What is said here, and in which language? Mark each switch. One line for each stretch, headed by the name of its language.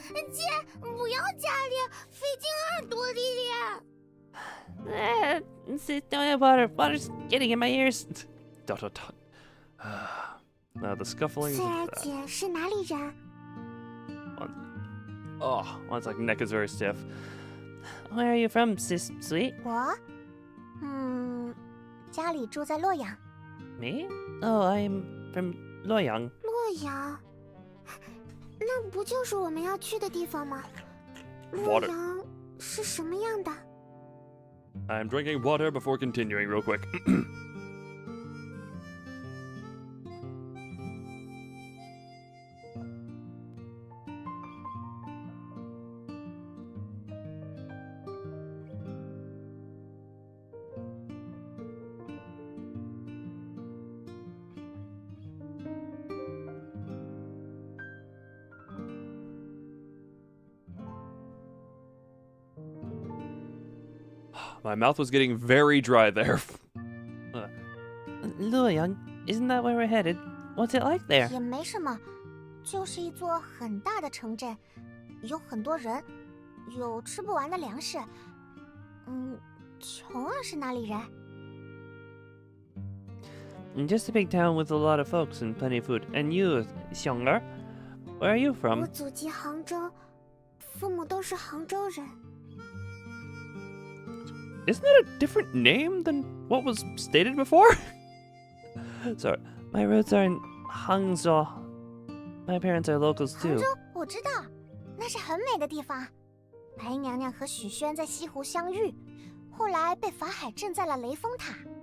Chinese: 姐，不要加了，费进耳朵里了。
English: Sis, don't have water. Water's getting in my ears. ... Now the scuffling.
Chinese: 穗儿姐是哪里人？
English: Oh, one second. Neck is very stiff. Where are you from, Sis Sweet?
Chinese: 我，家里住在洛阳。
English: Me? Oh, I'm from Loyang.
Chinese: 洛阳，那不就是我们要去的地方吗？洛
English: Water.
Chinese: 阳是什么样的？
English: I'm drinking water before continuing, real quick. My mouth was getting very dry there. Loyang, isn't that where we're headed? What's it like there?
Chinese: 也没什么，就是一座很大的城镇，有很多人，有吃不完的粮食。琼儿是哪里人？
English: Just a big town with a lot of folks and plenty of food. And you, Xiong'er, where are you
Chinese: 我
English: from?
Chinese: 祖籍杭州，父母都是杭州人。
English: Isn't that a different name than what was stated before? Sorry, my roots are in Hangzhou. My parents are locals
Chinese: 杭
English: too.
Chinese: 州我知道，那是很美的地方。白娘娘和许宣在西湖相遇，后来被法海镇在了雷峰塔。